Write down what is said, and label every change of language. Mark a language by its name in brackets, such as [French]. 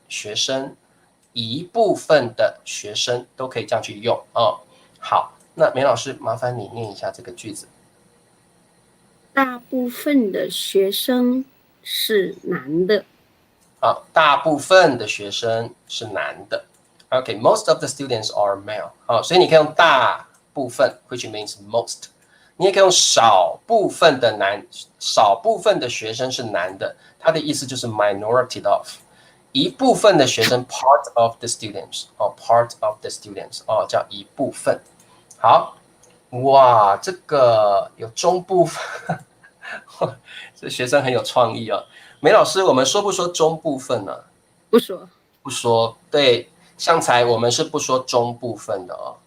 [Chinese] 学生，一部分的学生都可以这样去用哦。好，那梅老师麻烦你念一下这个句子。大部分的学生是男的。好，大部分的学生是男的。 [English] OK, most of the students are male. [Chinese] 好，所以你可以用大部分 [English] which means most. [Chinese] 你也可以用少部分的学生是男的，它的意思就是 [English] minority of. [Chinese] 一部分的学生 [English] part of the students. part of the students. [Chinese] 叫一部分。好，哇，这个有中部分，这学生很有创意哦。梅老师，我们说不说中部分呢？不说。不说。对，像才我们是不说中部分的哦。